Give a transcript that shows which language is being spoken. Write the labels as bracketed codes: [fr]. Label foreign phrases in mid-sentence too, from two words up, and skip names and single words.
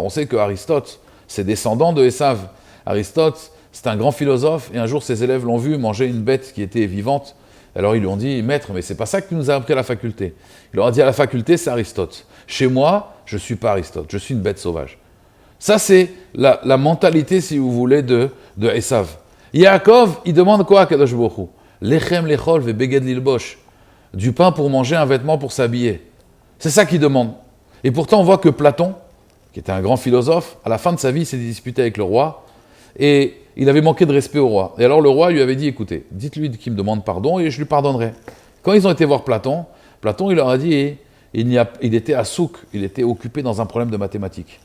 [fr] On sait que Aristote, c'est descendant de Esav. Aristote, c'est un grand philosophe, et un jour ses élèves l'ont vu manger une bête qui était vivante. Alors ils lui ont dit, maître, mais c'est pas ça que tu nous as appris à la faculté. Il leur a dit, à la faculté, c'est Aristote. Chez moi, je ne suis pas Aristote, je suis une bête sauvage. Ça, c'est la mentalité, si vous voulez, de Esav. Yaakov, il demande quoi à [he] קדוש ברוך הוא? לחם לאכול ובגד ללבוש. [fr] Du pain pour manger, un vêtement pour s'habiller. C'est ça qu'il demande. Et pourtant, on voit que Platon, qui était un grand philosophe, à la fin de sa vie, il s'est disputé avec le roi, et il avait manqué de respect au roi. Et alors le roi lui avait dit, écoutez, dites-lui qu'il me demande pardon, et je lui pardonnerai. Quand ils ont été voir Platon, il leur a dit, il était à Souk, il était occupé dans un problème de mathématiques.